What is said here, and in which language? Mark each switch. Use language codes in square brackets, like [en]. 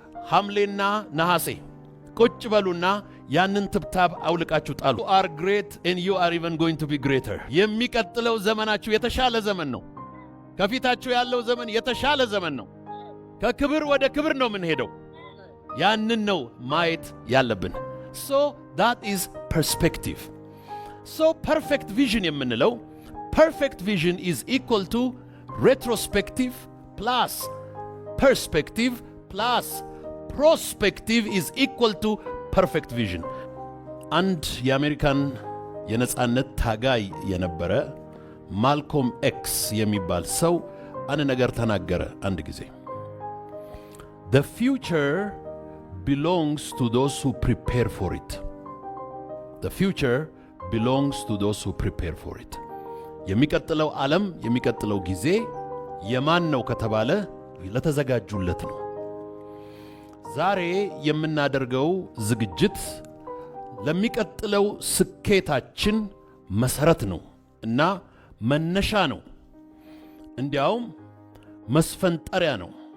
[am] ሐምሌና ነሐሴ ቁጭ በሉና ያንን ትብታብ አውልቃችሁ ጣሉ። [en] you are great and you are even going to be greater። [am] የሚቀጥለው ዘመናችሁ የተሻለ ዘመን ነው። ከፊታችሁ ያለው ዘመን የተሻለ ዘመን ነው። ከክብር ወደ ክብር ነው የምንሄደው። ያንን ነው ማየት ያለብን። [en] So that is perspective. So perfect vision የምንለው perfect vision is equal to retrospective plus perspective plus prospective is equal to perfect vision. [am] አንድ የአሜሪካን የነጻነት ታጋይ የነበረ ማልኮም ኤክስ የሚባል ሰው አንድ ነገር ተናገረ አንድ ጊዜ። [en] The future belongs to those who prepare for it. The future belongs to those who prepare for it. [am] የሚቀጥለው ዓለም የሚቀጥለው ጊዜ የማን ነው ከተባለ ለተዘጋጁለት ነው። ዛሬ የምናደርገው ዝግጅት ለሚቀጥለው ስኬታችን መሰረት ነው እና መነሻ ነው። እንዲያውም መስፈንጠሪያ ነው።